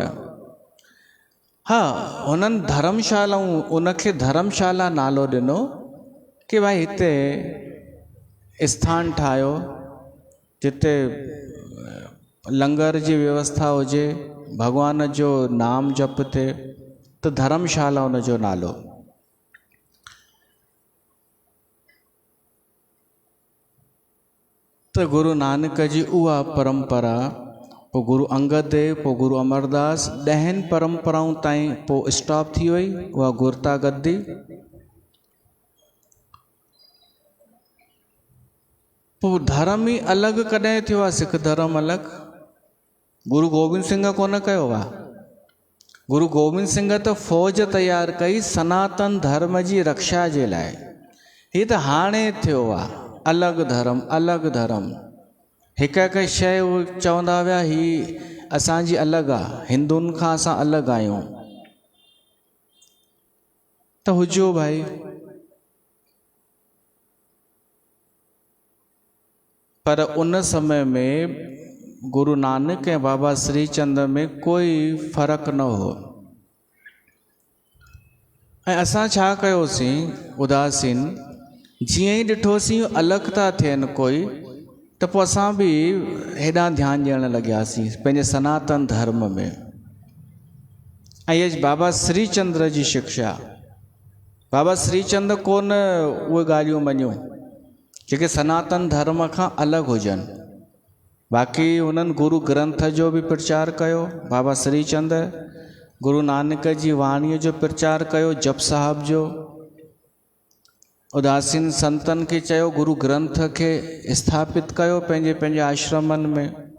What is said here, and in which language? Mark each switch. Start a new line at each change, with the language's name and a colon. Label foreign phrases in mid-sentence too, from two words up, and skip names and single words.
Sindhi: हा, हुननि धर्मशालाऊं, उनखे धर्मशाला नालो ॾिनो कि भाई हिते स्थान ठाहियो जिते लंगर जी व्यवस्था हुजे, भॻवान जो नाम जप थिए, त धर्मशाला हुन जो नालो। त गुरु नानक जी उहा परंपरा, पोइ गुरु अंगद देव, पोइ गुरु अमरदास, 10 परंपराऊं ताईं पोइ स्टॉप थी वई उहा गुरता गद्दी। पोइ धर्म ई अलॻि कॾहिं थियो आहे, सिख धर्म अलॻि? गुरु गोबिंद सिंह कोन कयो आहे। गुरु गोबिंद सिंह त फ़ौज तयारु कई सनातन धर्म जी रक्षा जे लाइ। हीअ त हाणे थियो आहे, अलॻि धर्म अलॻि धर्म, हिकु हिकु शइ उहे चवंदा विया हीअ असांजी अलॻि आहे, हिंदुनि खां असां अलॻि आहियूं। त हुजो भाई, पर उन समय में गुरु नानक ऐं बाबा श्री चंद में कोई फ़र्क़ु न हो। ऐं असां छा कयोसीं, उदासीन, जीअं ई ॾिठोसीं अलॻि था थियनि कोई, त पोइ असां बि हेॾां ध्यानु ॾियणु लॻियासीं पंहिंजे सनातन धर्म में। ऐं इहा बाबा श्री चंद्र जी शिक्षा, बाबा श्री चंद कोन उहे ॻाल्हियूं मञियूं जेके सनातन धर्म खां अलॻि हुजनि। बाक़ी हुननि गुरु ग्रंथ जो बि प्रचार कयो, बाबा श्री चंद गुरु नानक जी वाणीअ जो प्रचार कयो, जप साहिब जो। उदासीन संतनि खे चयो गुरु ग्रंथ खे स्थापित कयो पंहिंजे पंहिंजे आश्रमनि में।